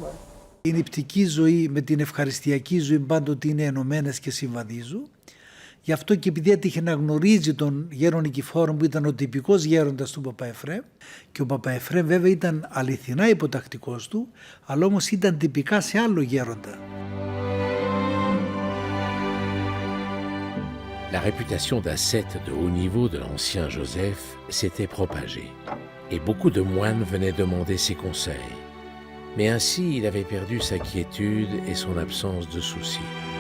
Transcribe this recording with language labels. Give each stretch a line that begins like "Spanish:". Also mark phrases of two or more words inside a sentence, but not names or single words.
Greek: Η νηπτική ζωή με την ευχαριστιακή ζωή πάντοτε είναι ενωμένες και συμβαδίζουν Γι' αυτό και επειδή έτυχε να γνωρίζει τον γέρον Νικηφόρο που ήταν ο τυπικός γέροντας του Παπα Εφραίμ, και ο Παπα Εφραίμ βέβαια ήταν αληθινά υποτακτικός του, αλλά όμως ήταν τυπικά σε άλλο γέροντα.
French: La réputation d'ascète de haut niveau de l'ancien Joseph s'était propagée, et beaucoup de moines venaient demander ses conseils. Mais ainsi, il avait perdu sa quiétude et son absence de soucis.